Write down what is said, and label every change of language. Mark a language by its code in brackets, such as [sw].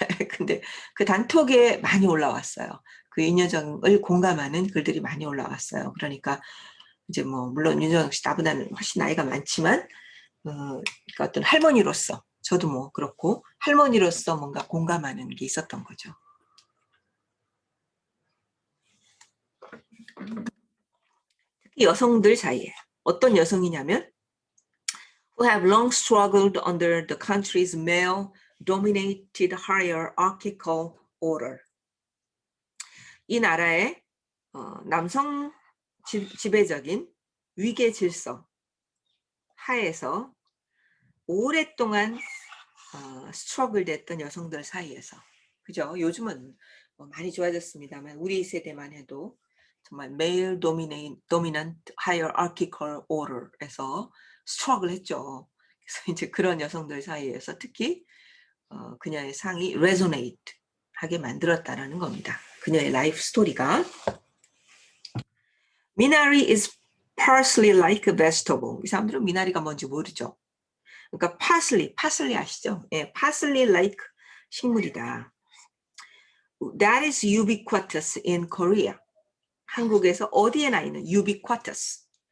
[ko] 근데 그 단톡에 많이 올라왔어요. 그 윤여정을 공감하는 글들이 많이 올라왔어요. 그러니까 이제 뭐 물론 윤여정 씨 나보다는 훨씬 나이가 많지만 그러니까 어떤 할머니로서 저도 뭐 그렇고 할머니로서 뭔가 공감하는 게 있었던 거죠. 특히 여성들 사이에 어떤 여성이냐면 [en] who have long struggled under the country's male-dominated hierarchical order. [ko] 이 나라의 남성 지배적인 위계 질서 하에서 오랫동안 스트러글 됐던 여성들 사이에서 그죠? 요즘은 많이 좋아졌습니다만 우리 세대만 해도 정말 [en] male dominant hierarchical order [ko] 에서 스트러글 했죠. 그래서 이제 그런 여성들 사이에서 특히 그녀의 상이 resonate 하게 만들었다라는 겁니다. 그녀의 라이프 스토리가 [en] Minari is parsley like a vegetable. [ko] 이 사람들은 미나리가 뭔지 모르죠. 그러니까 parsley 아시죠? 예, parsley like 식물이다. [en] That is ubiquitous in Korea. [ko] 한국에서 어디에나 있는 ubiquitous입니다.